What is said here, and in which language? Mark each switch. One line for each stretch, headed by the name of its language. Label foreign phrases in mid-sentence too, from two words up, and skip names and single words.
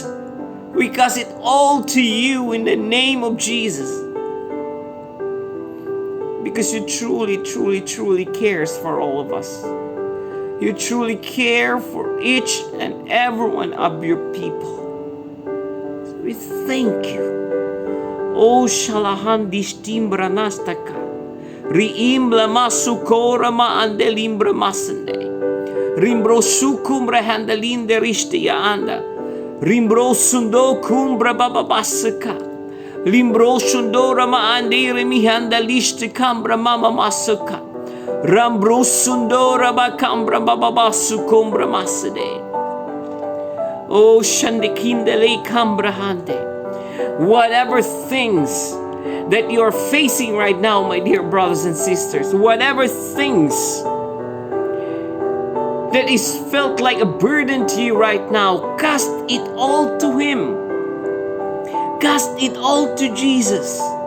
English: We cast it all to you in the name of Jesus. Because you truly cares for all of us. You truly care for each and every one of your people. So we thank you. Oh, shalahandish timbra nastaka. Riimbla masukora ma andelimbra masende. Rimbro sukumbra handalinde rishtia anda. Rimbro sundo kumbra bababasaka. Limbro sundora ma andire mi handaliste kambra mama masaka. Rambro sundora ba kambra bababasu kumbra masade. Oh, shandikindele kambra hande. Whatever things that you're facing right now, my dear brothers and sisters, whatever things that is felt like a burden to you right now, cast it all to Him. Cast it all to Jesus.